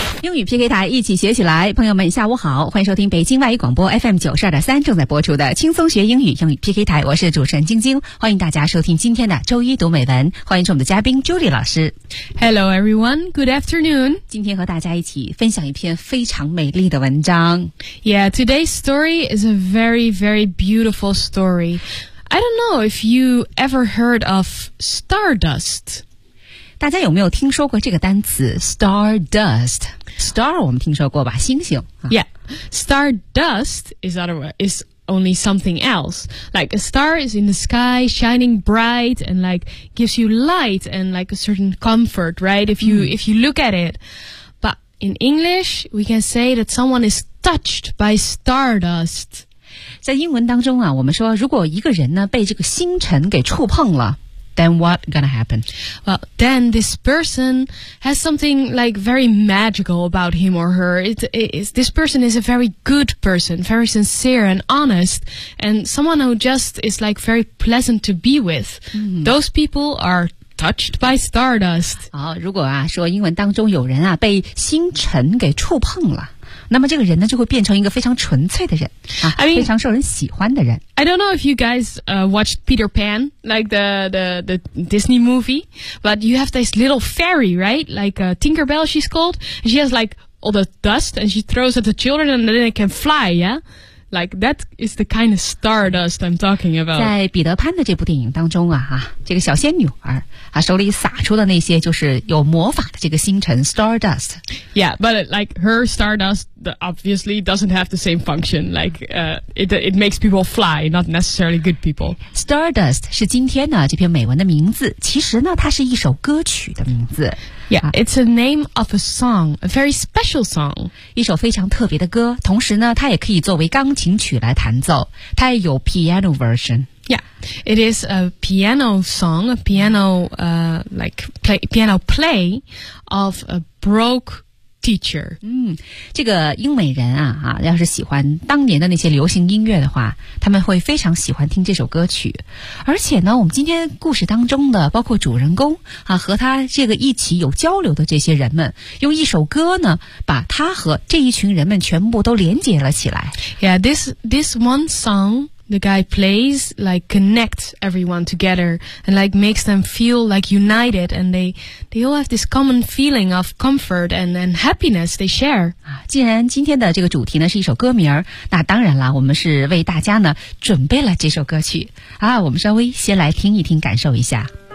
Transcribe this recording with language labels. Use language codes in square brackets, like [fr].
[zh] 英语 PK 台一起学起来，朋友们下午好，欢迎收听北京外语广播 FM92.3 正在播出的轻松学英语英语 PK 台，我是主持人晶晶，欢迎大家收听今天的周一读美文，欢迎是我们的嘉宾 Julie 老师。 [en] Hello everyone, good afternoon. [zh] 今天和大家一起分享一篇非常美丽的文章。 [en] Yeah, today's story is a very, very beautiful story. I don't know if you ever heard of stardust. [zh] 大家有没有听说过这个单词 stardust? Star 我们听说过吧，星星。 [en] Yeah, stardust is only something else. Like a star is in the sky, shining bright, and like gives you light and like a certain comfort, right? If you look at it. But in English, we can say that someone is touched by stardust. [zh] 在英文当中啊，我们说如果一个人呢被这个星辰给触碰了， [en] then what gonna happen? Well, then this person has something like very magical about him or her. This person is a very good person, very sincere and honest, and someone who just is like very pleasant to be with. Those people are touched by stardust. [zh] 好，如果啊说英文当中有人啊被星辰给触碰了，那么这个人呢就会变成一个非常纯粹的人、啊、 [en] I mean, [zh] 非常受人喜欢的人。 [en] I don't know if you guys watched Peter Pan, like the Disney movie, but you have this little fairy, right? Like Tinkerbell, she's called. She has like all the dust and she throws at the children and then it can fly, yeah? Like, that is the kind of stardust I'm talking about. [zh] 在彼得潘的这部电影当中啊，这个小仙女儿啊手里撒出的那些就是有魔法的这个星辰 stardust. [en] Yeah, but like her stardust obviously doesn't have the same function. Like, it makes people fly, not necessarily good people. [zh] Stardust 是今天呢这篇美文的名字，其实呢它是一首歌曲的名字。 [en] Yeah, it's a name of a song, a very special song. [zh] 一首非常特别的歌，同时呢它也可以作为钢琴曲来弹奏，它也有 piano version. [en] Yeah, it is a piano song, a piano, piano play of a broke teacher. [zh] 这个英美人啊，要是喜欢当年的那些流行音乐的话，他们会非常喜欢听这首歌曲。而且呢，我们今天故事当中的包括主人公啊，和他这个一起有交流的这些人们，用一首歌呢，把他和这一群人们全部都连接了起来。 [en] Yeah, this one song the guy plays like connects everyone together and like makes them feel like united, and they all have this common feeling of comfort and happiness they share. [zh] 既然今天的这个主题呢是一首歌名，那当然了，我们是为大家呢准备了这首歌曲啊，我们稍微先来听一听，感受一下。